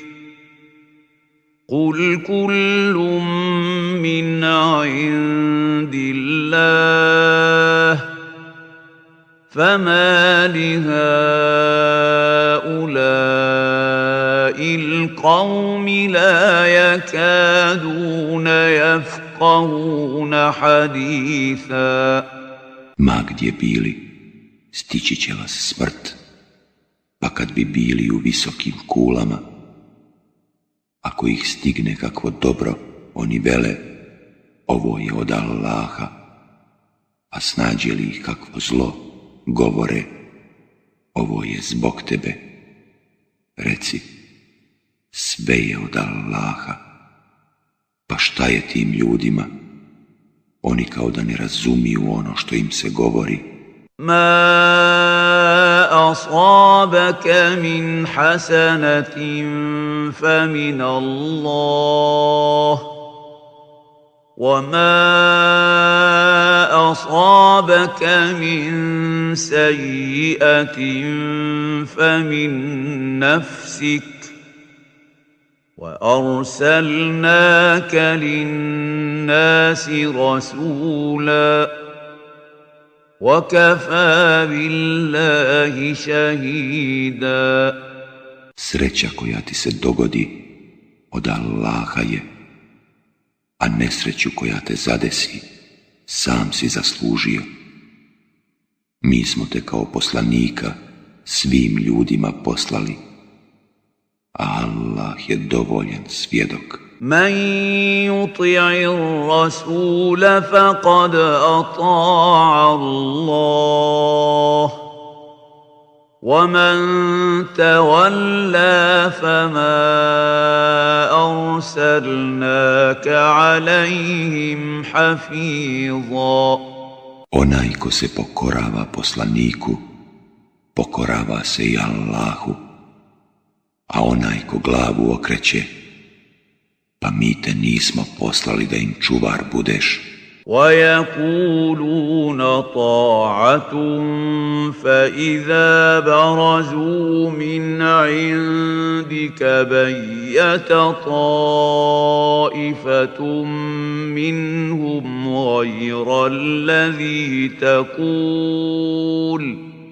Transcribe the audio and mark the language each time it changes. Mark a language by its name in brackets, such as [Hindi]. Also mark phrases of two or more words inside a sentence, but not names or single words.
[Arabic] قُلْ كُلٌّ مِّنْ عِندِ اللَّهِ فَمَا لِهَؤُلَاءِ الْقَوْمِ لَا يَكَادُونَ يَفْقَهُونَ حَدِيثًا. [Bosnian] Ma gdje bili, stići će vas smrt, pa kad bi bili u visokim kulama, ako ih stigne kakvo dobro, oni vele: ovo je od Allaha, a snađe li ih kakvo zlo, govore: ovo je zbog tebe. Reci, sve je od Allaha. Pa šta je tim ljudima? Oni kao da ne razumiju ono što im se govori. [Arabic] ما أصابك من حسنة فمن الله وَمَا أَصَابَكَ مِنْ سَيِّئَةٍ فَمِنْ نَفْسِكَ وَأَرْسَلْنَاكَ لِلنَّاسِ رَسُولًا وَكَفَى بِاللَّهِ شَهِيدًا. [Bosnian] Sreća koja ti se dogodi od Allaha je, a nesreću koja te zadesi sam si zaslužio. Mi smo te kao poslanika svim ljudima poslali, a Allah je dovoljan svjedok. [Arabic] من يطع الرسول فقد أطاع الله وَمَنْ تَوَلَّى فَمَا أَرْسَلْنَاكَ عَلَيْهِمْ حَفِيظًا. [Bosnian] Onaj ko se pokorava poslaniku, pokorava se i Allahu, a onaj ko glavu okreće, pa mi te nismo poslali da im čuvar budeš. [Arabic] وَيَقُولُونَ طَاعَةٌ فَإِذَا بَرَزُوا مِنْ عِنْدِكَ بَيَّتَ طَائِفَةٌ مِّنْهُمْ غَيْرَ الَّذِي تَقُولُ